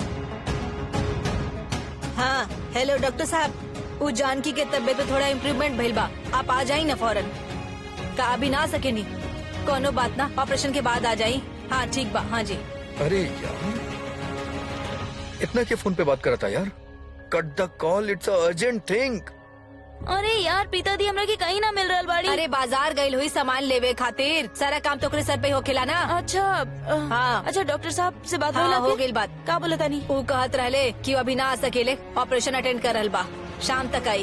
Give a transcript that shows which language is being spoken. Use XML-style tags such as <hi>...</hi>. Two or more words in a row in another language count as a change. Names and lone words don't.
<bho>हाँ हेलो डॉक्टर साहब, वो जानकी के तबियत में थोड़ा इम्प्रूवमेंट भइल बा। आप आ जाई ना फौरन। का अभी ना सके नी, कोनो बात ना, ऑपरेशन के बाद आ जाई। हाँ ठीक बा। हाँ जी। अरे यार इतना के फोन पे बात करा था यार?</bho> <en>Cut the call, it's a urgent thing.</en> <bho>अरे यार प्रीता दी हमरा के कहीं ना मिल रहा बाड़ी। अरे बाजार गई हुई सामान लेवे खातिर, सारा काम तो ओकरे सर पे होखेला ना। अच्छा हाँ अच्छा डॉक्टर साहब से बात हाँ, हो गई बात। का बोला था नहीं? वो कहत रहले कि वो अभी ना आ सकेले, ऑपरेशन अटेंड कर रहल बा, शाम तक आई।</bho>